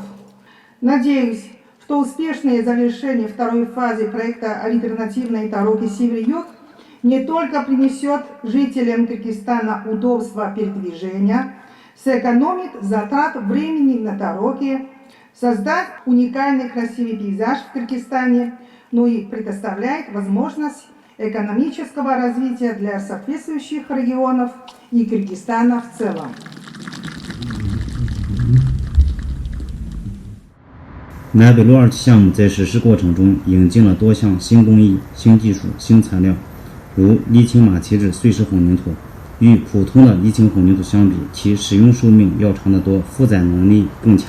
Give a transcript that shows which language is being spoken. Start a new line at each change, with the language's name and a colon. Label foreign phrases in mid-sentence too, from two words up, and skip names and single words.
Russian: Надеюсь, что успешное завершение второй фазы проекта альтернативной дороги север-юг не только принесет жителям Кыргызстана удобство передвижения, сэкономит затрат времени на дороге, создаст уникальный красивый пейзаж в Кыргызстане, но и предоставляет возможность экономического развития для соответствующих регионов и Кыргызстана в целом.
Chinese: 南北路2期项目在实施过程中引进了多项新工艺、新技术、新材料，如沥青马蹄质碎石混凝土，与普通的沥青混凝土相比，其使用寿命要长得多，负载能力更强。